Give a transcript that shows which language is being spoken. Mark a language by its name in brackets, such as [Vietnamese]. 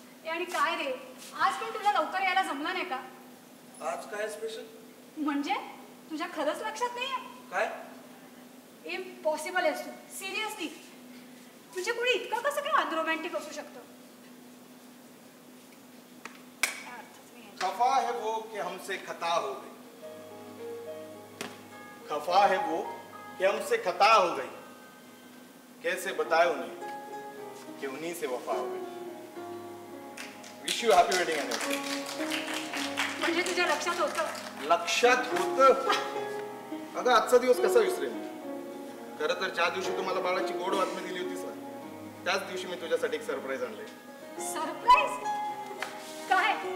[Marathi] आणि काय रे, आज पण तुला लवकर यायला जमलं नाही का? आज काय स्पेशल? म्हणजे तुझ्या खरंच लक्षात नाहीये? काय? इम्पॉसिबल आहेस तू, सिरियसली. म्हणजे कोणी इतकं कसं काय अनरोमॅन्टिक असू शकतं? [Hindi] खफा है वो कि हमसे खता हो गई. खफा है वो कि हमसे खता हो गई, कैसे बताए उन्हें कि उन्हीं से वफा हो गई. [English] Wish you happy wedding anniversary. [Marathi] म्हणजे तुझ्या लक्षात होतं? लक्षात होतं. अगं आजचा दिवस कसा विसरेन. खरं तर ज्या दिवशी तुम्हाला बाळाची गोड बातमी दिली होतीस ना, त्याच दिवशी मी तुझ्यासाठी एक सरप्राईज आणले. सरप्राईज? काय?